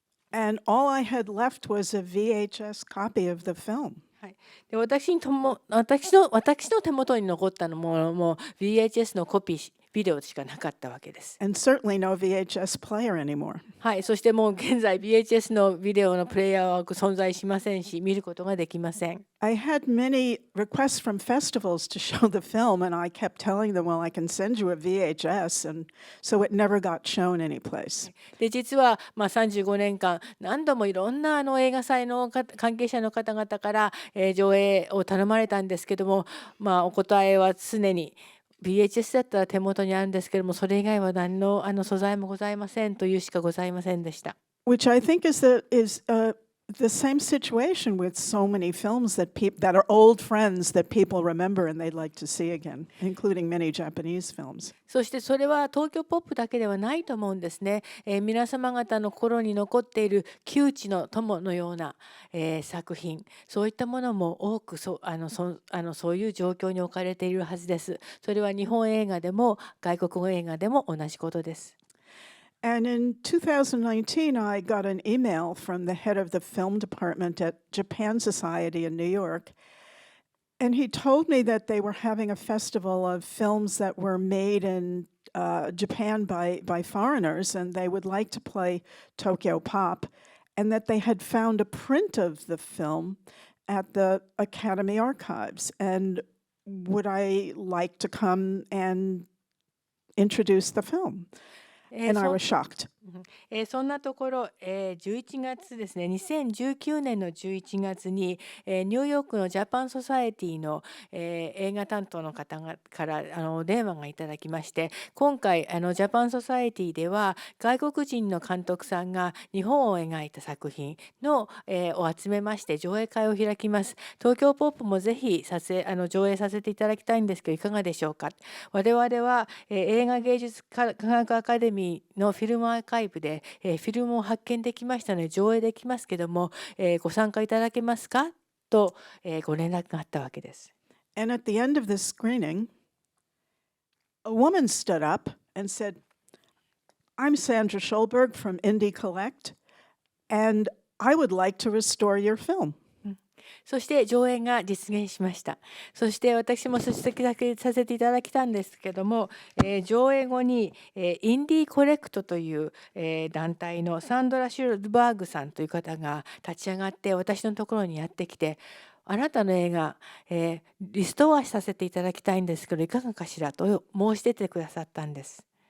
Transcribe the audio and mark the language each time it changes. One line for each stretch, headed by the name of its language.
English: And all I had left was a VHS copy of the film.
Japanese: はい、で私の手元に残ったのも VHS のコピービデオしかなかったわけです。
English: And certainly no VHS player anymore.
Japanese: はい、そしてもう現在 VHS のビデオのプレイヤーは存在しませんし、見ることができません。
English: I had many requests from festivals to show the film, and I kept telling them, well, I can send you a VHS, and so it never got shown anyplace.
Japanese: で実は35年間何度もいろんな映画祭の関係者の方々から、上映を頼まれたんですけども、お答えは常にVHS だったら手元にあるんですけども、それ以外は何の素材もございませんというしかございませんでした。
English: Which I think is the same situation with so many films that are old friends that people remember and they'd like to see again, including many Japanese films.
Japanese: そしてそれは東京ポップだけではないと思うんですね。皆様方の心に残っている旧知の友のような、作品、そういったものも多くそういう状況に置かれているはずです。それは日本映画でも外国語映画でも同じことです。
English: And in 2019, I got an email from the head of the film department at Japan Society in New York. And he told me that they were having a festival of films that were made in Japan by foreigners, and they would like to play Tokyo Pop, and that they had found a print of the film at the Academy Archives. And would I like to come and introduce the film?And I was shocked.
Japanese: そんなところ、11月ですね、2019年の11月に、ニューヨークのジャパンソサエティの、映画担当の方からお電話がいただきまして、今回ジャパンソサエティでは外国人の監督さんが日本を描いた作品の、を集めまして上映会を開きます。東京ポップもぜひ上映させていただきたいんですけどいかがでしょうか。我々は、映画芸術科学アカデミーのフィルムアーカイブで、フィルムを発見できましたので上映できますけども、ご参加いただけますかと、ご連絡があったわけです。
English: And at the end of this screening, a woman stood up and said, I'm Sandra Schulberg from Indie Collect, and I would like to restore your film.
Japanese: そして上映が実現しました。そして私も出席させていただきたんですけども、上映後に、インディーコレクトという、団体のサンドラ・シュルバーグさんという方が立ち上がって私のところにやってきて、あなたの映画、リストアさせていただきたいんですけどいかがかしらと申し出てくださったんです。